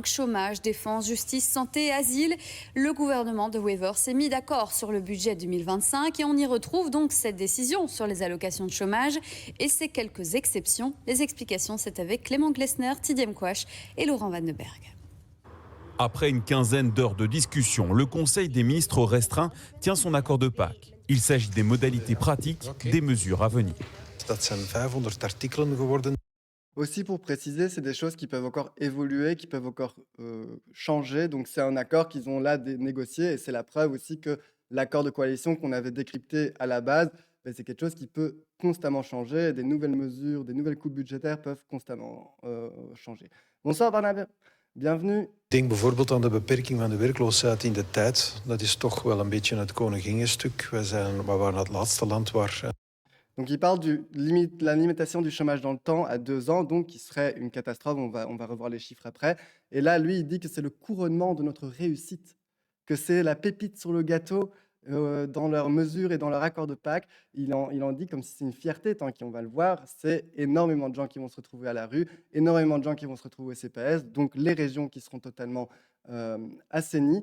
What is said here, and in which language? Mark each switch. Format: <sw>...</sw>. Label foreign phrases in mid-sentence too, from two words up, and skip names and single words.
<fr>Chômage, défense, justice, santé, asile. Le gouvernement de Wever s'est mis d'accord sur le budget 2025 et on y retrouve donc cette décision sur les allocations de chômage et ses quelques exceptions. Les explications, c'est avec Clément Glessner, Tidiem Quash et Laurent Van den Berg. Après une quinzaine d'heures de discussion, le Conseil des ministres restreint tient son accord de Pâques. Il s'agit des modalités pratiques des mesures à venir.</fr> <nl>Dat zijn 500 artikelen geworden.</nl> <fr>Aussi, pour préciser, c'est des choses qui peuvent encore évoluer, qui peuvent encore changer. Donc, c'est un accord qu'ils ont là négocié et c'est la preuve aussi que l'accord de coalition qu'on avait décrypté à la base, ben, c'est quelque chose qui peut constamment changer. Des nouvelles mesures, des nouvelles coupes budgétaires peuvent constamment changer. Bonsoir Barnabé, bienvenue.</fr> <nl>Denk bijvoorbeeld aan de beperking van de werkloosheid in de tijd. Dat is toch wel een beetje het koningingenstuk. We waren het laatste land waar...</nl> <fr>Donc, il parle de la limitation du chômage dans le temps à 2 ans, donc qui serait une catastrophe. On va revoir les chiffres après. Et là, lui, il dit que c'est le couronnement de notre réussite, que c'est la pépite sur le gâteau dans leurs mesures et dans leur accord de Pâques. Il en dit comme si c'est une fierté, tant qu'on va le voir. C'est énormément de gens qui vont se retrouver à la rue, énormément de gens qui vont se retrouver au CPS, donc les régions qui seront totalement assainies.</fr>